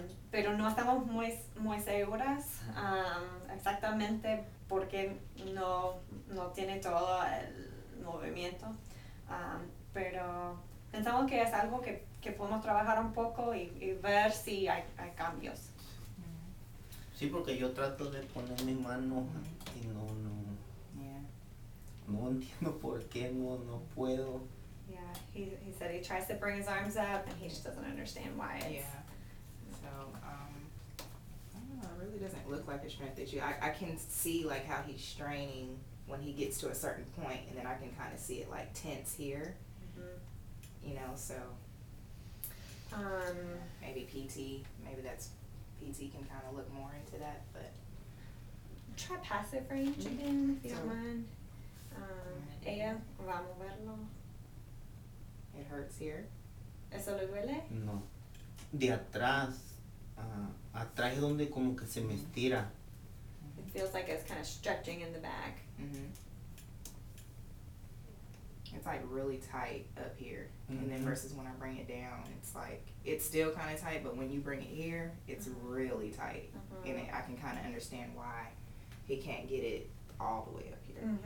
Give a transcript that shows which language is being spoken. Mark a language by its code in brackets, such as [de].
[es] pero no estamos muy seguras exactamente porque no tiene todo el movimiento, pero pensamos que es algo que que podemos trabajar un poco y ver si hay cambios. Sí, porque yo trato de poner mi mano y no entiendo por qué no puedo. [en] Yeah, he said he tries to bring his arms up and he just doesn't understand why. Yeah. So, I don't know, it really doesn't look like a strength issue. I can see like how he's straining when he gets to a certain point, and then I can kind of see it like tense here. You know, so maybe PT, maybe PT can kind of look more into that, but try passive range again if you don't So- [es] mind. Ella va a moverlo. [en] it hurts here. [es] ¿Eso le duele? No. De atrás, atrás es donde como que se me estira. [en] It feels like it's kind of stretching in the back. It's like really tight up here, and then Mhm. versus when I bring it down, it's like it's still kind of tight, but when you bring it here, it's really tight, and I can kind of understand why he can't get it all the way up here.